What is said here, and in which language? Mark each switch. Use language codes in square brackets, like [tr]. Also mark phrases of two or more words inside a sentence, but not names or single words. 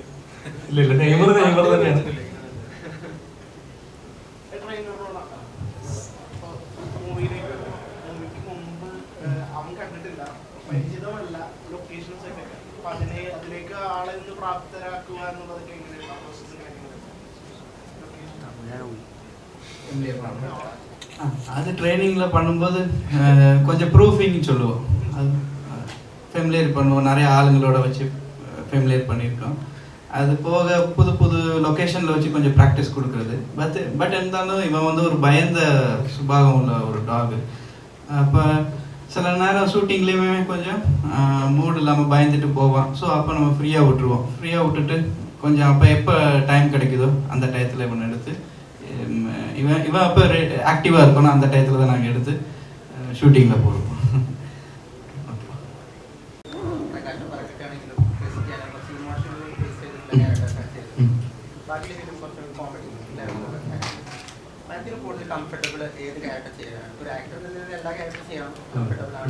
[ml] ഇല്ല, നെയ്മർ തന്നെയാണ്. അതിലേക്ക് ആളെ പ്രാപ്തരാക്കുക എന്നുള്ളതൊക്കെ എങ്ങനെയാണ്? [ta] அது ட்ரைனிங்கில் பண்ணும்போது கொஞ்சம் ப்ரூஃபிங் சொல்லுவோம். அது ஃபெமிலியர் பண்ணுவோம், நிறைய ஆளுங்களோட வச்சு ஃபெமிலியர் பண்ணியிருக்கோம். அது போக புது புது லொக்கேஷனில் வச்சு கொஞ்சம் ப்ராக்டிஸ் கொடுக்குறது. பட் இருந்தாலும் இவன் வந்து ஒரு பயந்த சுபாவம் உள்ள ஒரு டாகு. அப்போ சில நேரம் ஷூட்டிங்லேயுமே கொஞ்சம் மூடு இல்லாமல் பயந்துட்டு போவான். ஸோ அப்போ நம்ம ஃப்ரீயாக விட்டுருவோம். ஃப்ரீயாக விட்டுட்டு கொஞ்சம் அப்போ எப்போ டைம் கிடைக்குதோ அந்த டயத்தில் இவன் எடுத்து இவன் அப்போ ஆக்டிவாக இருக்கணும், அந்த டயத்தில் தான் நாங்கள் எடுத்து ஷூட்டிங்கில் போடுவோம். [ml] കംഫർട്ടബിൾ ഏത് ക്യാരക്ടർ ചെയ്യാനാണ്? ഒരു ആക്ടർ എല്ലാ ക്യാരക്ടർ ചെയ്യാൻ കംഫർട്ടബിൾ ആണ്.